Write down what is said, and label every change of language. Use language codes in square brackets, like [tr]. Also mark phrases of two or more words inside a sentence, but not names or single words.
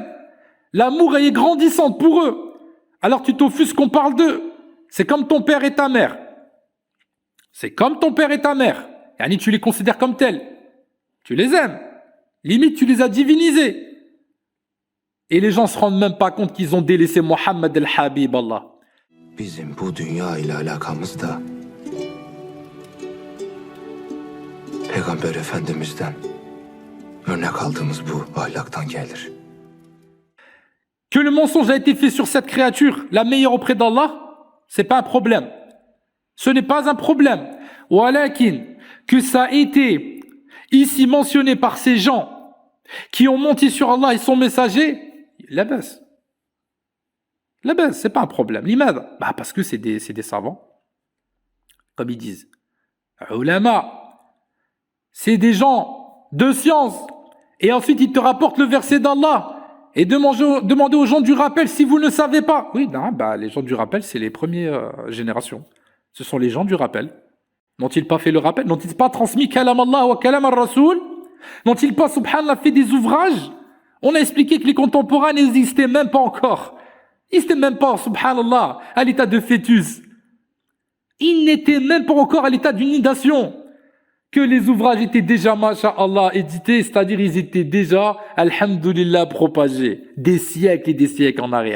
[fr] L'amour est grandissant pour eux. Alors tu t'offusques qu'on parle d'eux. C'est comme ton père et ta mère. C'est comme ton père et ta mère. Yani, tu les considères comme tels. Tu les aimes. Limite, tu les as divinisés. Et les gens se rendent même pas compte qu'ils ont délaissé Muhammad el-Habib, Allah. [tr] Bizim bu dünya ile alakamız da Peygamber Efendimiz'den örnek aldığımız bu ahlaktan gelir. [fr] Que le mensonge a été fait sur cette créature, la meilleure auprès d'Allah, c'est pas un problème. Ce n'est pas un problème. Walakin, que ça a été ici mentionné par ces gens qui ont menti sur Allah et son messager, la baisse. La baisse, c'est pas un problème. L'imad, bah parce que c'est des savants. Comme ils disent. Ulama, c'est des gens de science. Et ensuite, ils te rapportent le verset d'Allah. Et demandez aux gens du rappel si vous ne savez pas. Oui, non, bah, les gens du rappel, c'est les premières générations. Ce sont les gens du rappel. N'ont-ils pas fait le rappel? N'ont-ils pas transmis [ar] كلام الله وكلام الرسول? [fr] N'ont-ils pas, subhanallah, fait des ouvrages? On a expliqué que les contemporains n'existaient même pas encore. Ils n'étaient même pas, subhanallah, à l'état de fœtus. Ils n'étaient même pas encore à l'état d'inondation. Que les ouvrages étaient déjà, masha'Allah, édités, c'est-à-dire ils étaient déjà, alhamdoulilah, propagés, des siècles et des siècles en arrière.